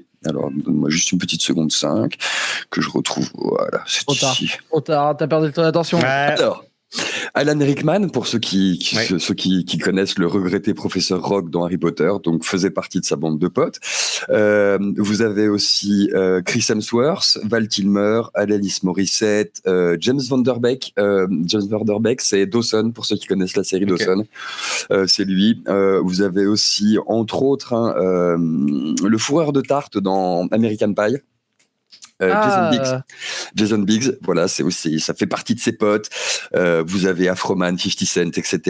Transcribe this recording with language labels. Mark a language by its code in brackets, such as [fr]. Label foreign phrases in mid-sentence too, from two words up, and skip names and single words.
[fr] Alors, donne-moi juste une petite seconde 5, que je retrouve. Voilà, c'est ici. Trop tard, t'as perdu ton attention. Alors, Alan Rickman, pour ceux qui connaissent le regretté professeur Rogue dans Harry Potter, donc faisait partie de sa bande de potes. Vous avez aussi Chris Hemsworth, Val Kilmer, Alanis Morissette, James Van Der Beek. James Van Der Beek, c'est Dawson, pour ceux qui connaissent la série Dawson. C'est lui. Vous avez aussi, entre autres, le fourreur de tarte dans American Pie. Jason Biggs, voilà, c'est aussi, ça fait partie de ses potes. Vous avez Afroman, 50 Cent, etc.